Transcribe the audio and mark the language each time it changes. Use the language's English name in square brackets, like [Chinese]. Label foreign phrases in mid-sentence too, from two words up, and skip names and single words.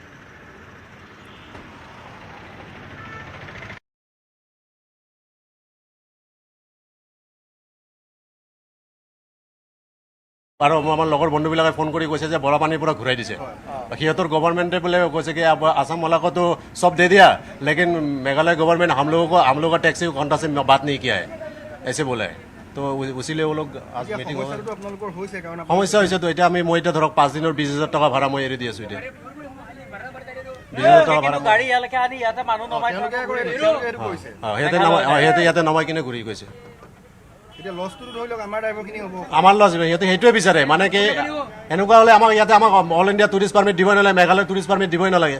[Assamese] আৰু আমাৰ লগৰ বন্ধুবিলাকে ফোন কৰি কৈছে যে বৰাপানীৰ পৰা ঘূৰাই দিছে। সিহঁতৰ গভৰ্ণমেণ্টে বোলে কৈছে কি [Hindi] আসাম वाला को तो सब दे दिया, लेकिन मेघालय गवर्नमेंट हम लोगों का टैक्सी घंटा से बात नहीं किया है, ऐसे बोला है। तो उसीलिए वो लोग आज मीटिंग [Assamese] সমস্যা হৈছে। তো এতিয়া মই এতিয়া ধৰক 5 দিনৰ 20,000 টকা ভাড়া মই এৰি দি আছোঁ। এতিয়া 20,000 টকা ভাড়া গাড়ী ইয়ালৈকে আনি ইয়াতে মানুহ নমাই সিহঁতে ইয়াতে নমাই কিনে ঘূৰি গৈছে। আমাৰ লছ সিহঁতে সেইটোৱে বিচাৰে, মানে কি এনেকুৱা হ'লে আমাক ইয়াতে আমাক [English] All India tourist permit [Assamese] দিবই নালাগে, মেঘালয় [English] tourist permit [Assamese] দিবই নালাগে।